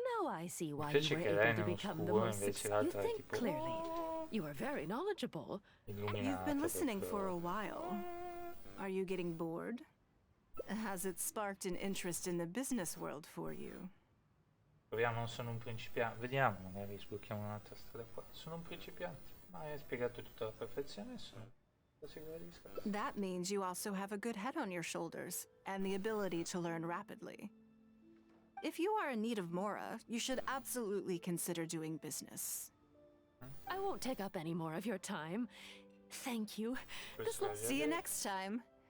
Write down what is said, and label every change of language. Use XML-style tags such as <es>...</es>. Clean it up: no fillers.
<en>Now I see why you were able to become the most successful. You think clearly. You are very knowledgeable. You've been listening for a while. Are you getting bored? Has it sparked an interest in the business world for you?</en> <it>Proviamo, sono un principiante. Vediamo, magari sblocchiamo un'altra strada qua. Sono un principiante, ma hai spiegato tutto alla perfezione e sono sicuro di discorso.</it> <en>That means you also have a good head on your shoulders and the ability to learn rapidly. If you are in need of Mora, you should absolutely consider doing business. I won't take up any more of your time. Thank you. See you next time.</en>